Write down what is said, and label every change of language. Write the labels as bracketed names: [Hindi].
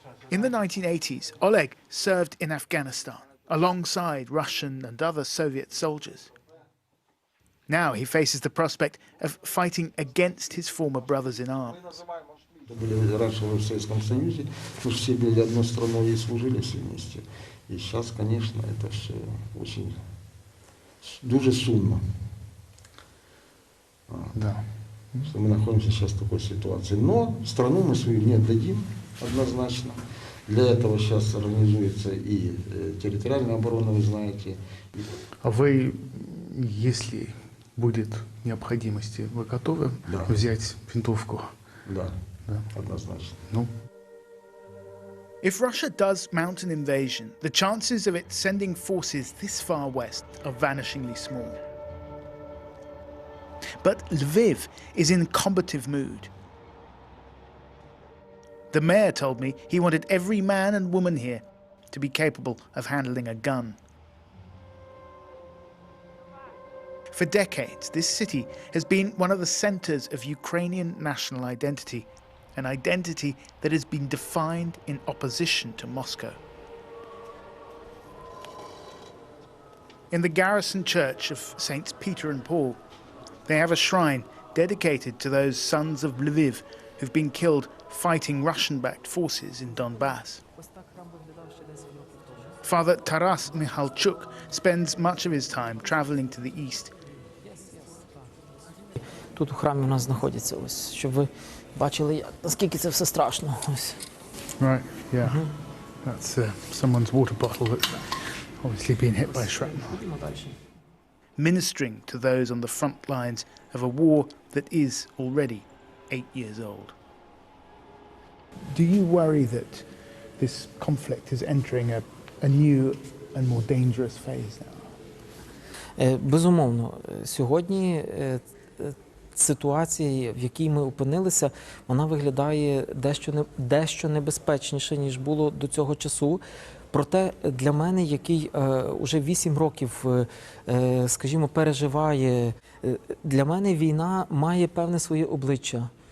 [English] In the 1980s, Oleg served in Afghanistan alongside Russian and other Soviet soldiers. Now he faces the prospect of fighting against his former brothers in arms. [Russian] Были раньше в Советском Союзе, мы же все были одной страной и служили все вместе. И сейчас, конечно, это все очень [Ukrainian] дуже сумно. [Russian] Да. Что мы находимся сейчас в такой ситуации. Но страну мы свою не отдадим однозначно. Для этого сейчас организуется и территориальная оборона, вы знаете. А вы, если будет необходимости, вы готовы взять винтовку? Да, однозначно. Ну. [English] If Russia does mount an invasion, the chances of it sending forces this far west are vanishingly small. But Lviv is in combative mood. The mayor told me he wanted every man and woman here to be capable of handling a gun. For decades, this city has been one of the centers of Ukrainian national identity, an identity that has been defined in opposition to Moscow. In the garrison church of Saints Peter and Paul, they have a shrine dedicated to those sons of Lviv who've been killed fighting Russian-backed forces in Donbass. Father Taras Mikhalchuk spends much of his time traveling to the east. [Ukrainian] Тут у храмі у нас знаходяться, ось, щоб ви бачили, наскільки це все страшно. Ось. [English] Right, yeah. That's someone's water bottle that's obviously been hit by shrapnel. Ministering to those on the front lines of a war that is already 8 years old. Do you worry that this conflict is entering a new and more dangerous phase now? [Ukrainian] Безумовно, сьогодні ситуація, в якій ми опинилися, вона виглядає дещо небезпечніше, ніж було до цього часу. Проте для мене, який уже 8 років, скажімо, переживає, для мене війна має певне своє обличчя.